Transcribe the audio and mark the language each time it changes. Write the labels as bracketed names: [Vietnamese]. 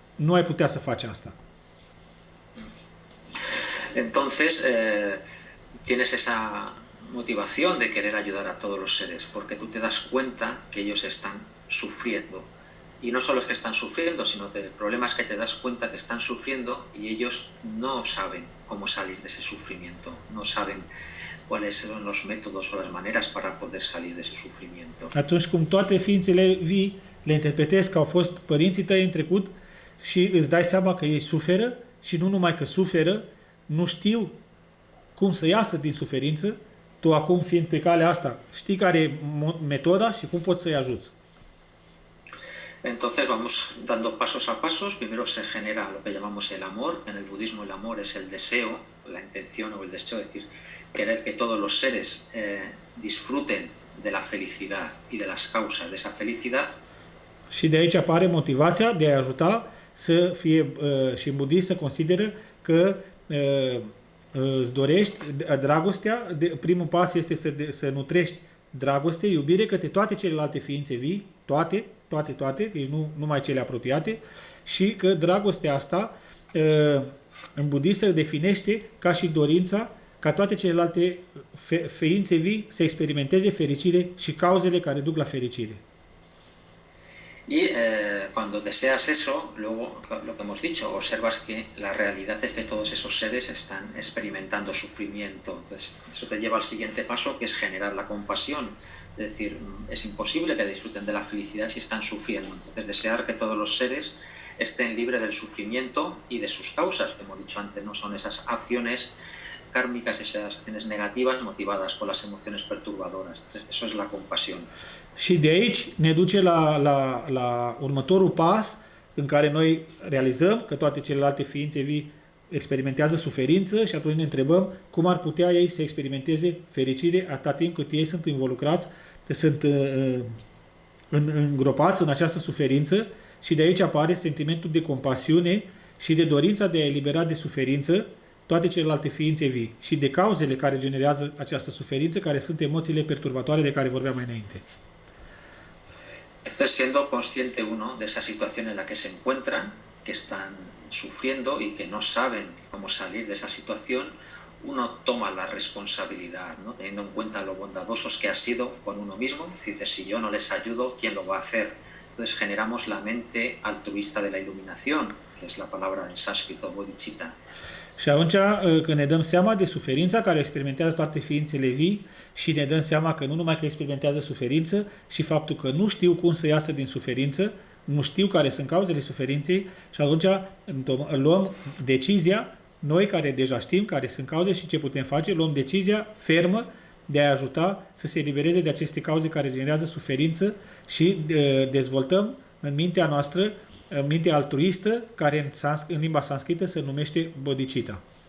[Romanian] Nu ai putea să faci asta. [Spanish] Entonces, tienes esa motivación de querer ayudar a todos los seres, porque tú te das cuenta que ellos están sufriendo. Y no solo es que están sufriendo, sino que el problema es que te das cuenta que están sufriendo y ellos no saben cómo salir de ese sufrimiento, no saben cuáles son los métodos o las maneras para poder salir de ese sufrimiento. [Romanian] Atunci cum toate ființele vii le interpretezi că au fost părinții tăi în trecut și îți dai seama că ei suferă și nu numai că suferă, nu știu cum să iasă din suferință, tu acum fiind pe calea asta, știi care e metoda și cum poți să-i ajuți. [Spanish] Entonces vamos dando pasos a pasos. Primero se genera lo que llamamos el amor. En el budismo el amor es el deseo, la intención o el deseo, es decir, querer que todos los seres disfruten de la felicidad y de las causas de esa felicidad. [Romanian] Și de aici apare motivația de a ajuta să fie, și în budism se consideră că îți dorești dragostea, primul pas este să nutrești dragoste, iubire către toate celelalte ființe vii, toate, deci nu numai cele apropiate, și că dragostea asta în budism se definește ca și dorința ca toate celelalte ființe vii să experimenteze fericire și cauzele care duc la fericire. [Spanish] Y cuando deseas eso, luego lo que hemos dicho, observas que la realidad es que todos esos seres están experimentando sufrimiento. Entonces, eso te lleva al siguiente paso, que es generar la compasión. Es decir, es imposible que disfruten de la felicidad si están sufriendo. Entonces, desear que todos los seres estén libres del sufrimiento y de sus causas, que hemos dicho antes, no son esas acciones kármicas, esas acciones negativas motivadas por las emociones perturbadoras. Entonces, eso es la compasión. [Romanian] Și de aici ne duce la următorul pas în care noi realizăm că toate celelalte ființe vii experimentează suferință și atunci ne întrebăm cum ar putea ei să experimenteze fericire atâta timp cât ei sunt involucrați, sunt îngropați în această suferință și de aici apare sentimentul de compasiune și de dorința de a elibera de suferință toate celelalte ființe vii și de cauzele care generează această suferință, care sunt emoțiile perturbatoare de care vorbeam mai înainte. [Spanish] Entonces, siendo consciente uno de esa situación en la que se encuentran, que están sufriendo y que no saben cómo salir de esa situación, uno toma la responsabilidad, ¿no? Teniendo en cuenta lo bondadosos que ha sido con uno mismo. Dice, si yo no les ayudo, ¿quién lo va a hacer? Entonces generamos la mente altruista de la iluminación, que es la palabra en sánscrito bodhicitta. [Romanian] Și atunci când ne dăm seama de suferința care experimentează toate ființele vii și ne dăm seama că nu numai că experimentează suferință și faptul că nu știu cum să iasă din suferință, nu știu care sunt cauzele suferinței și atunci luăm decizia, noi care deja știm care sunt cauze și ce putem face, luăm decizia fermă de a ajuta să se elibereze de aceste cauze care generează suferință și dezvoltăm în mintea noastră, mintea altruistă, care în limba sanscrită se numește bodhicitta.